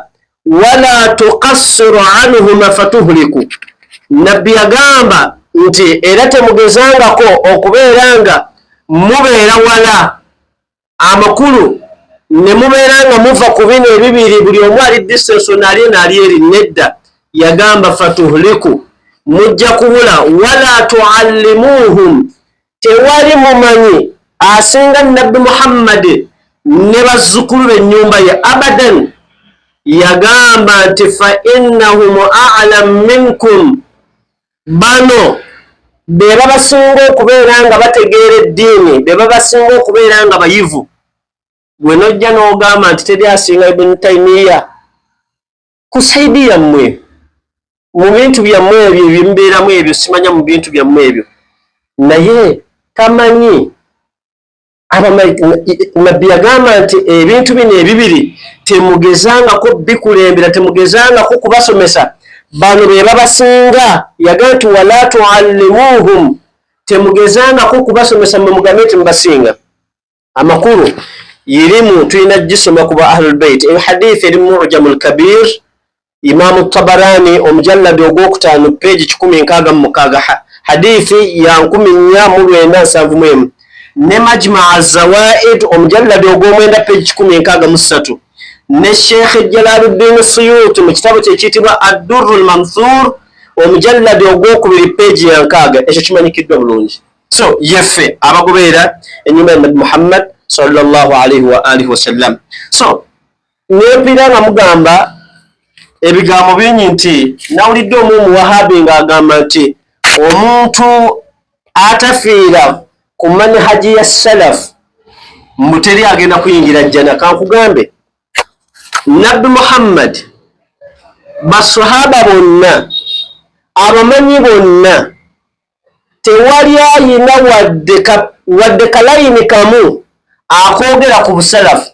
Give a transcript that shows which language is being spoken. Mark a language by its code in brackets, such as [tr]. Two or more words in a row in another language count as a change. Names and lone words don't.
[ar] ولا تقصروا عنهما فتهلكوا, [lg] Nabbi yagamba nti era temugezangako okubeera nga mubeera wala amakulu ne mubeera nga muva ku bino ebibiri buli omu ali distance naali naali eri nedda. Yagamba fatuhliku mujja kubula [ar] ولا تعلموهم [lg] tewali mumanyi asinga Nabbi Muhammad ne bazzukulu b'ennyumba ye abadan. Yagamba nti [ar] فإنهم أعلم منكم [lg] bano beba basinga okubeera nga bategeera eddiini, beba basinga okubeera nga bayivu. Gwe nojja n'ogamba nti teri asinga Ibn Taymiya ku saidi yammwe mu bintu byammwe ebyo ebimubeeramu ebyo, simanya mu bintu byammwe ebyo, naye tamanyi. Nabbi yagamba nti ebintu bino ebibiri temugezangako bikulembera, temugezangako kubasomesa. Bano beba basinga. Yagamba nti [ar] ولا تعلموهم [lg] temugezangako kubasomesa mwe mugambe nti mubasinga. Amakulu yirimu tulina gisoma kuba [ar] أهل البيت. [lg] Hadith eri mu Mu'jamul Kabir, Imam Tabarani omujallad ogwokutaano page 166, hadithi ya 1477, ne Majma' az-Zawaid omujallad ogw'omwenda page 163, ne Sheikh Jalaluddin Suyuti mu kitabo kye kiyitibwa Ad-Durrul Manthur omujallad ogwokubiri page ya 6. Ekyo kimanyikiddwa bulungi. So yeffe abagoberera ennyumba ya Nabi Muhammad [ar] صلى الله عليه وآله وسلم. [lg] So nepira nga mugamba ebigambo bingi nti nawulidde omu Wahabi ng'agamba nti omuntu atafiira ku manhaji ya salaf muteri agenda kuyingira jjana. Kankugambe Nabbi Muhammad, basahaba bonna, abamanyi bonna, tewali ayina wadde kalayini kamu akoogera ku busalafu.